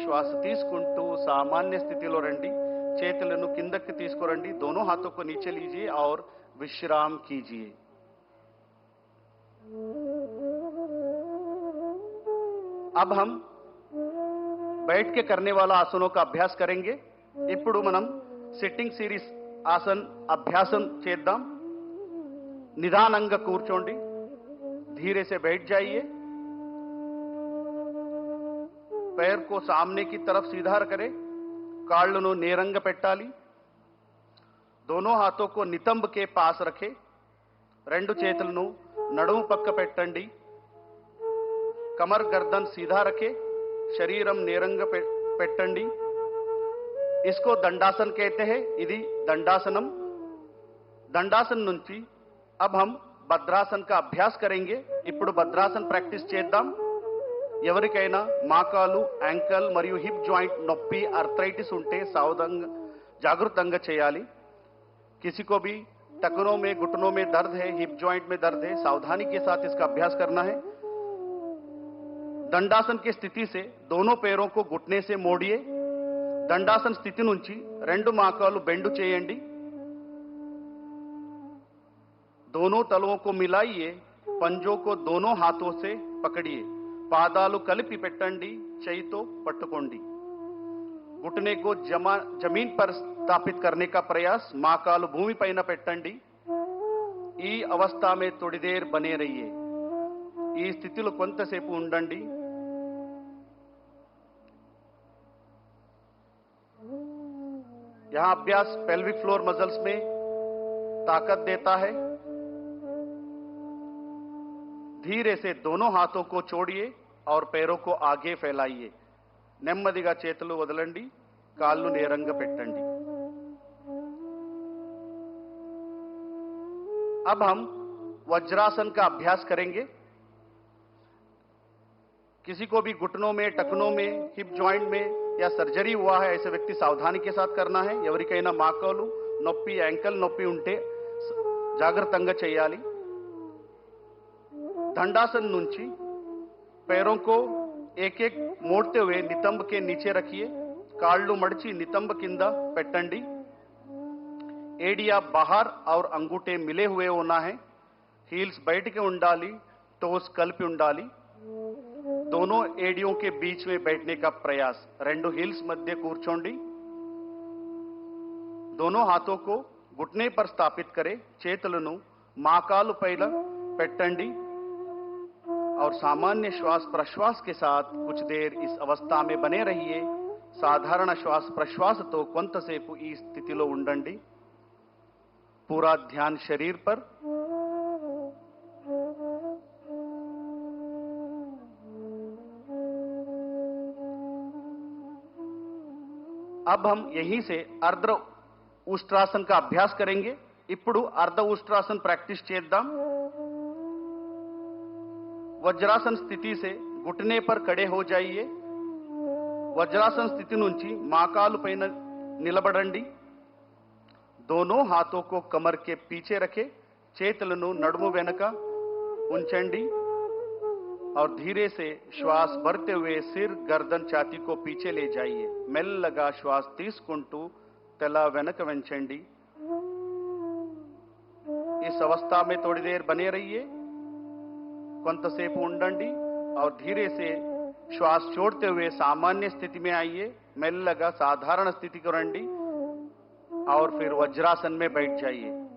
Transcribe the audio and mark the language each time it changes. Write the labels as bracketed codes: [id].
[te] श्वास తీసుకుంటూ सामान्य स्थितिలో రండి. చేతులను కిందకి తీసుకురండి. [hi] दोनों हाथों को नीचे लीजिए और विश्राम कीजिए. अब हम बैठ के करने वाला आसनों का अभ्यास करेंगे. [te] ఇప్పుడు మనం సిట్టింగ్ సిరీస్ ఆసన్ అభ్యాసం చేద్దాం. నిదానంగా కూర్చోండి. [hi] धीरे से बैठ जाइए. पैर को सामने की तरफ सीधा करें. [te] కాళ్ళను నేరంగా పెట్టాలి. [hi] दोनों हाथों को नितंब के पास रखें. [te] రెండు చేతులను నడుము పక్క పెట్టండి. [hi] कमर गर्दन सीधा रखें. [te] शरीरम నేరంగా పెట్టండి. [hi] इसको दंडासन कहते हैं. [te] ఇది దండాసనం. దండాసన్ నుంచి [hi] अब हम భద్రాసన్ का अभ्यास करेंगे. [te] ఇప్పుడు భద్రాసన్ ప్రాక్టీస్ చేద్దాం. ఎవరికైనా మోకాలు, యాంకల్ మరియు హిప్ జాయింట్ నొప్పి, आर्थराइटिस ఉంటే సావధానంగా జాగృతంగా చేయాలి. [hi] किसी को भी टखनों में, घुटनों में दर्द है, हिप जॉइंट में दर्द है, सावधानी के साथ इसका अभ्यास करना है. दंडासन की स्थिति से दोनों पैरों को घुटने से मोड़िए. [te] दंडासन स्थिति నుంచి రెండు మోకాలు బెండు చేయండి. [hi] दोनों तलवों को मिलाइए. पंजों को दोनों हाथों से पकड़िए. [te] పాదాలు కలిపి పెట్టండి. చేయితో పట్టుకోండి. [hi] घुटने को जमीन पर स्थापित करने का प्रयास. [te] మోకాలు భూమి పైన పెట్టండి. [hi] ఈ अवस्था में थोड़ी देर बने रहिए. [te] ఈ స్థితిలో కొంతసేపు ఉండండి. [hi] यहां अभ्यास पेल्विक फ्लोर मसल्स में ताकत देता है. धीरे से दोनों हाथों को छोड़िए और पैरों को आगे फैलाइए. [te] నెమ్మదిగా చేతులు వదలండి. కాళ్ళు నేరంగా పెట్టండి. [hi] अब हम वज्रासन का अभ्यास करेंगे. किसी को भी घुटनों में, टखनों में, हिप जॉइंट में या सर्जरी हुआ है, ऐसे व्यक्ति सावधानी के साथ करना है. [te] ఎవరికైనా మోకాలు నొప్పి, యాంకల్ నొప్పి ఉంటే జాగ్రత్తగా చేయాలి. [hi] दंडासन నుంచి पैरों को एक एक मोड़ते हुए नितंब के नीचे रखिए. [te] కాళ్ళు మడిచి నితంబ కింద పెట్టండి. [hi] एडिया बाहर और अंगूठे मिले हुए होना है. हील्स बैठ के ఉండాలి. [te] टोस కలిపి ఉండాలి. [hi] दोनों एडियों के बीच में बैठने का प्रयास. [te] రెండు हील्स मध्य కూర్చోండి. [hi] दोनों हाथों को घुटने पर स्थापित करें. [te] చేతులను మోకాలు పైన పెట్టండి [hi] और सामान्य श्वास प्रश्वास के साथ कुछ देर इस अवस्था में बने रहिए. [te] సాధారణ శ్వాస ప్రశ్వాసతో కొంతసేపు ఈ స్థితిలో ఉండండి. [hi] पूरा ध्यान शरीर पर. अब हम यहीं से अर्ध उष्ट्रासन का अभ्यास करेंगे. [te] ఇప్పుడు अर्ध उष्ट्रासन प्रैक्टिस చేద్దాం. [hi] वज्रासन स्थिति से घुटने पर खड़े हो जाइए. [te] वज्रासन स्थिति నుంచి మోకాలు పైన నిలబడండి. [hi] दोनों हाथों को कमर के पीछे रखें. [te] చేతులను నడుము వెనుక ఉంచండి [hi] और धीरे से श्वास भरते हुए सिर, गर्दन, छाती को पीछे ले जाइए. [te] మెల్లగా श्वास తీసుకుంటూ తల వెనుక వంచండి. [hi] इस अवस्था में थोड़ी देर बने रहिए. [te] కొంతసేపు ఉండండి [hi] और धीरे से श्वास छोड़ते हुए सामान्य स्थिति में आइए. [te] మెల్లగా సాధారణ స్థితికి రండి [hi] और फिर वज्रासन में बैठ जाइए.